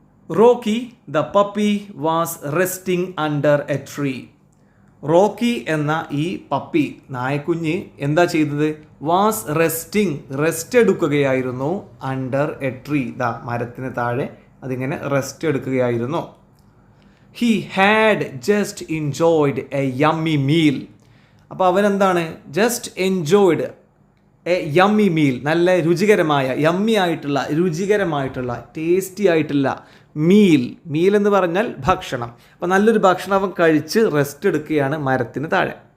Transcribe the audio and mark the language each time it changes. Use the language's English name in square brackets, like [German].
[English] Rocky the puppy was resting under a tree. [Malayalam] Rocky എന്ന ഈ puppy, നായക്കുഞ്ഞ് എന്താ ചെയ്തത്? [English] was resting, [Malayalam] rest എടുക്കുകയായിരുന്നു. [English] under a tree, [Malayalam] മരത്തിന് താഴെ അതിങ്ങനെ rest എടുക്കുകയായിരുന്നു. [English] He had just enjoyed a yummy meal. [Malayalam] അപ്പോൾ അവൻ എന്താണ്? [English] just enjoyed a yummy meal, [Malayalam] നല്ല രുചികരമായ, യമ്മി ആയിട്ടുള്ള, രുചികരമായിട്ടുള്ള, ടേസ്റ്റി ആയിട്ടുള്ള മീൽ എന്ന് പറഞ്ഞാൽ ഭക്ഷണം. അപ്പോൾ നല്ലൊരു ഭക്ഷണം അവൻ കഴിച്ച് റെസ്റ്റ് എടുക്കുകയാണ് മരത്തിന് താഴെ.